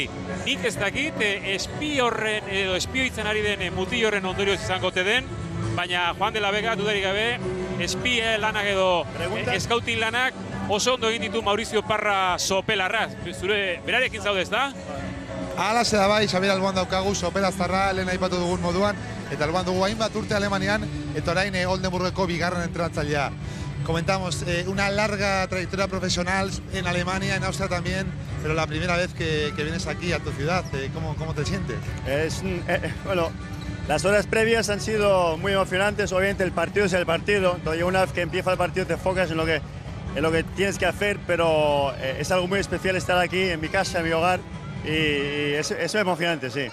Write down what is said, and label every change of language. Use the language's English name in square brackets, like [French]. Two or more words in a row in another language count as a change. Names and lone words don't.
[Basque] Nik ez dakit, espioitzen ari den mutil horren ondorioz izango te den, baina Juan de la Vega dudarik gabe, espie lanak edo eskautin lanak oso ondo egin ditu Maurizio Parra Sopelarraz. Zure berarekin zaude ez da? Alaxe da bai, Xabier Alboan daukagu, Sopelaztarra lehen aipatu dugun moduan, eta alboan dugu hainbat urte Alemanian, eta orain Oldenburgeko bigarren entrenatzailea. [Spanish] Comentamos una larga trayectoria profesional en Alemania, en Austria también, pero la primera vez que vienes aquí a tu ciudad, ¿cómo te sientes? Bueno, las horas previas han sido muy emocionantes, obviamente el partido es el partido, entonces una vez que empieza el partido te enfocas en lo que tienes que hacer, pero es algo muy especial estar aquí en mi casa, en mi hogar, y es emocionante, sí.